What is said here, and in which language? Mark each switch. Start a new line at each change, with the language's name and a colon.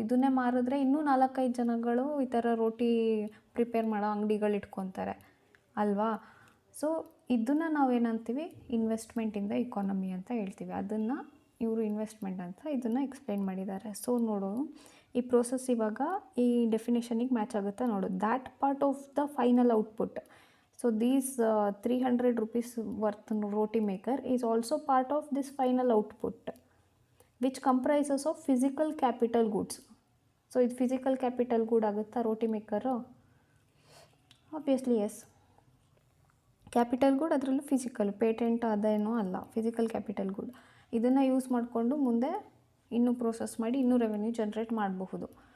Kannada: ಇದನ್ನೇ ಮಾರಿದ್ರೆ ಇನ್ನೂ 4-5 ಜನಗಳು ಈ ಥರ ರೋಟಿ ಪ್ರಿಪೇರ್ ಮಾಡೋ ಅಂಗಡಿಗಳು ಇಟ್ಕೊತಾರೆ ಅಲ್ವಾ. ಸೊ ಇದನ್ನು ನಾವೇನಂತೀವಿ,
English: investment in the economy
Kannada: ಅಂತ ಹೇಳ್ತೀವಿ. ಅದನ್ನು ಇವರು ಇನ್ವೆಸ್ಟ್ಮೆಂಟ್ ಅಂತ ಇದನ್ನು ಎಕ್ಸ್ಪ್ಲೈನ್ ಮಾಡಿದ್ದಾರೆ. ಸೊ ನೋಡು, ಈ ಪ್ರೋಸೆಸ್ ಇವಾಗ ಈ ಡೆಫಿನೇಷನಿಗೆ ಮ್ಯಾಚ್ ಆಗುತ್ತಾ ನೋಡು.
English: That part of the final output. So these 300 rupees worth roti maker is also part of this final output, which comprises of physical capital goods.
Kannada: So ಇದು
English: physical capital good
Kannada: ಆಗುತ್ತಾ ರೋಟಿ maker?
English: Obviously yes.
Kannada: Capital good ಅದರಲ್ಲೂ physical, patent ಅದೇನೋ ಅಲ್ಲ, physical capital good. ಇದನ್ನು use ಮಾಡಿಕೊಂಡು ಮುಂದೆ ಇನ್ನೂ process ಮಾಡಿ ಇನ್ನೂ ರೆವೆನ್ಯೂ ಜನ್ರೇಟ್ ಮಾಡಬಹುದು.